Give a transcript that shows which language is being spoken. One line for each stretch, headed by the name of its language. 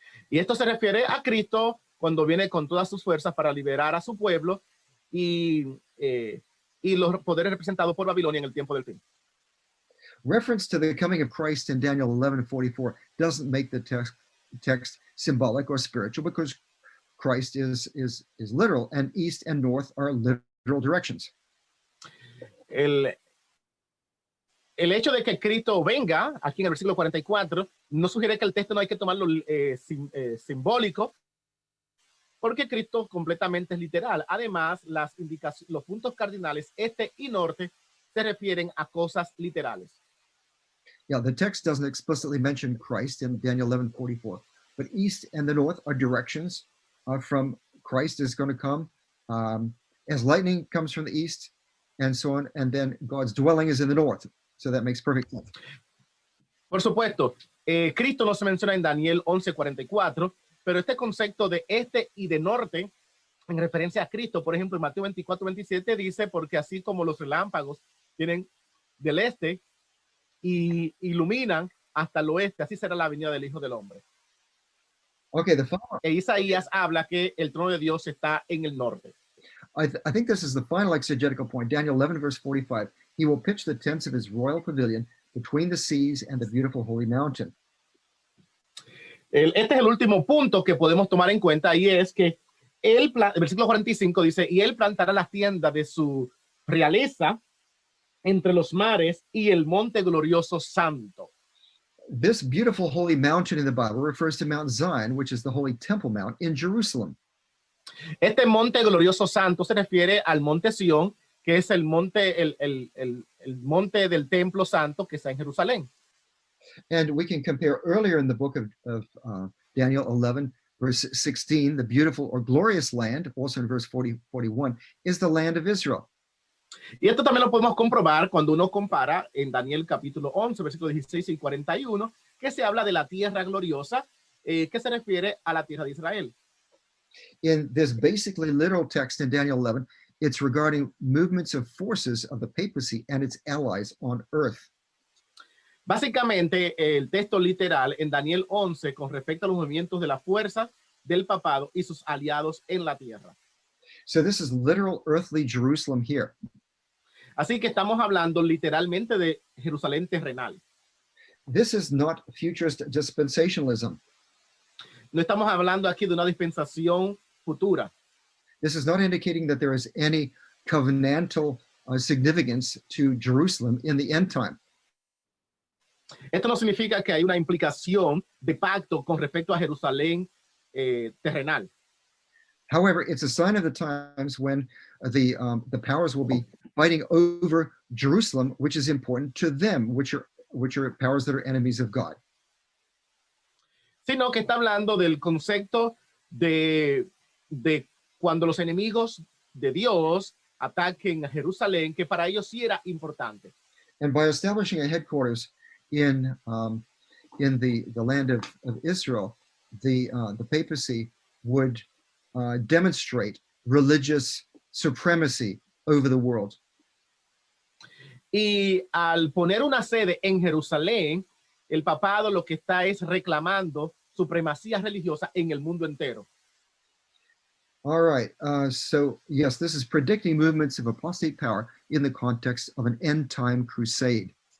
Spanish: Y esto se refiere a Cristo cuando viene con todas sus fuerzas para liberar a su pueblo y los poderes representados por Babilonia en el tiempo del fin.
English: Reference to the coming of Christ in Daniel 11:44 doesn't make the text symbolic or spiritual, because Christ is literal, and east and north are literal directions.
Spanish: El hecho de que Cristo venga, aquí en el versículo 44, no sugiere que el texto no hay que tomarlo simbólico, porque Cristo completamente es literal. Además, los puntos cardinales este y norte se refieren a cosas literales.
English: Yeah, the text doesn't explicitly mention Christ in Daniel 11:44, but east and the north are directions from Christ is going to come as lightning comes from the east and so on, and then God's dwelling is in the north. So that makes perfect sense.
Spanish: Por supuesto, Cristo no se menciona en Daniel 11:44, pero este concepto de este y de norte, en referencia a Cristo, por ejemplo, en Mateo 24:27 dice, porque así como los relámpagos vienen del este y iluminan hasta el oeste, así será la venida del Hijo del Hombre.
English: Okay,
Spanish: Isaías habla que el trono de Dios está en el norte.
English: I think this is the final exegetical point. Daniel 11:45. He will pitch the tents of his royal pavilion between the seas and the beautiful holy mountain.
Spanish: Este es el último punto que podemos tomar en cuenta, y es que el versículo 45 dice, y él plantará las tiendas de su realeza entre los mares y el monte glorioso santo.
English: This beautiful holy mountain in the Bible refers to Mount Zion, which is the holy temple mount in Jerusalem.
Spanish: Este monte glorioso santo se refiere al monte Sión, que es el monte, el monte del Templo Santo que está en Jerusalén.
English: And we can compare earlier in the book of Daniel 11, verse 16, the beautiful or glorious land, also in verse 41, is the land of Israel.
Spanish: Y esto también lo podemos comprobar cuando uno compara en Daniel capítulo 11, versículos 16 y 41, que se habla de la tierra gloriosa, que se refiere a la tierra de Israel.
English: In this basically literal text in Daniel 11, it's regarding movements of forces of the papacy and its allies on earth.
Spanish: Básicamente, el texto literal en Daniel 11 con respecto a los movimientos de la fuerza del papado y sus aliados en la tierra.
English: So this is literal earthly Jerusalem here.
Spanish: Así que estamos hablando literalmente de Jerusalén terrenal.
English: This is not futurist dispensationalism.
Spanish: No estamos hablando aquí de una dispensación futura.
English: This is not indicating that there is any covenantal significance to Jerusalem in the end time.
Spanish: Esto no significa que hay una implicación de pacto con respecto a Jerusalén terrenal.
English: However, it's a sign of the times when the powers will be fighting over Jerusalem, which is important to them, which are powers that are enemies of God.
Spanish: Sino que está hablando del concepto de cuando los enemigos de Dios ataquen a Jerusalén, que para ellos sí era importante.
English: And by establishing a headquarters in the land of Israel, the papacy would demonstrate religious supremacy over the world.
Spanish: Y al poner una sede en Jerusalén, el papado lo que está es reclamando supremacía religiosa en el mundo entero.
English: All right. So yes, this is predicting movements of apostate power in the context of an end-time crusade.